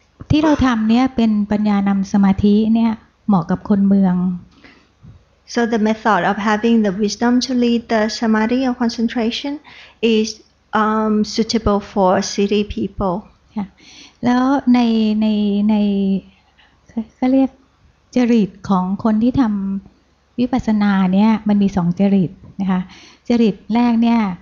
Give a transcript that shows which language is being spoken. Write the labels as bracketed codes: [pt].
[th] ที่เราทำเนี่ยเป็นปัญญานำสมาธิเนี่ยเหมาะกับคนเมือง [en] So the method of having the wisdom to lead the samadhi or concentration is suitable for city people. [th] แล้วในก็เรียกจริตของคนที่ทำวิปัสสนาเนี่ยมันมี2จริตนะคะจริตแรกเนี่ย